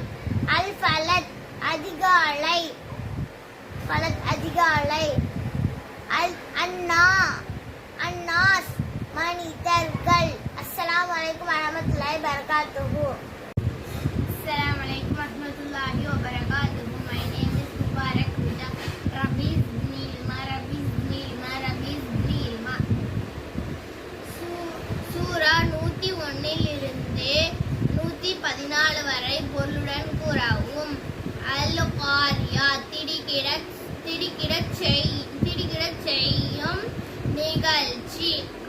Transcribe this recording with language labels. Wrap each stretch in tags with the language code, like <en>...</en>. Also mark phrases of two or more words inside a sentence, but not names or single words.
<ta>அல் ஃபலக் அதிகாலை. அன்னாஸ் மனிதர்கள்.</ta> <ar>السلام عليكم ورحمة الله وبركاته. السلام عليكم ورحمة الله وبركاته.</ar> <en>My name is Mubarak Huda.</en> <ar>رب زدني علما، رب زدني علما، رب زدني علما, Rabbi Zidni Ilma.</ar> <ta>சூரா 101 114 வரை பொருளுடன் கூறவும். அல் காரியா திடுக்கிட செய்யும் நிகழ்ச்சி.</ta>